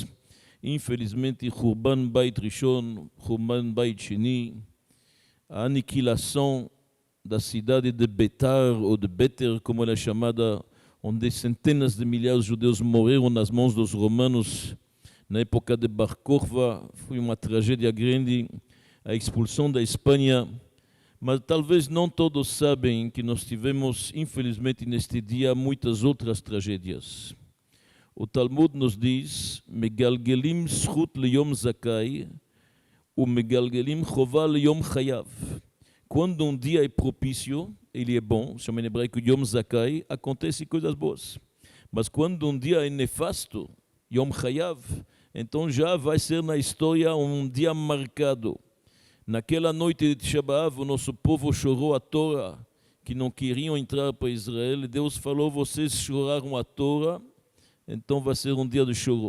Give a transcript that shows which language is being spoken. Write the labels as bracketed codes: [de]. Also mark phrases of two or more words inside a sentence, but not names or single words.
[pt] Infelizmente, [he] חורבן בית ראשון, חורבן בית שני, [pt] a aniquilação da cidade de Betar, ou de Beter, como ela é chamada, onde centenas de milhares de judeus morreram nas mãos dos romanos na época de Bar Kokhba. Foi uma tragédia grande, a expulsão da Espanha. Mas talvez não todos sabem que nós tivemos, infelizmente, neste dia, muitas outras tragédias. O Talmud nos diz, [he] מגלגלים זכות ליום זכאי, o מגלגלים חובה ליום חייב. [pt] Quando um dia é propício, ele é bom, chama em hebraico [he] יום זכאי, [pt] acontecem coisas boas. Mas quando um dia é nefasto, [he] יום חייב, [pt] então já vai ser na história um dia marcado. Naquela noite de Tisha B'Av, o nosso povo chorou a Torá, que não queriam entrar para Israel, e Deus falou, vocês choraram a Torá, então vai ser um dia de choro.